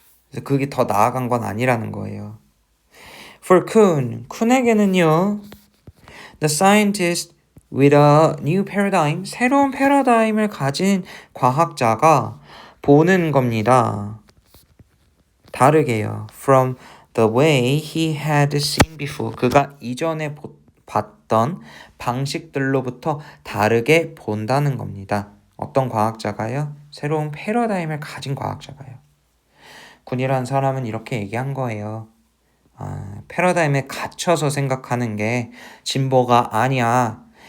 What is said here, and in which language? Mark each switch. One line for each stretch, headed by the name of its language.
Korean: 그래서 그게 더 나아간 건 아니라는 거예요. For 쿤에게는요,
English: the scientist with a new paradigm,
Korean: 새로운 패러다임을 가진 과학자가 보는 겁니다. 다르게요.
English: From the way he had seen before.
Korean: 그가 이전에 봤던 방식들로부터 다르게 본다는 겁니다. 어떤 과학자가요? 새로운 패러다임을 가진 과학자가요. 군이라는 사람은 이렇게 얘기한 거예요. 패러다임에 갇혀서 생각하는 게 진보가 아니야.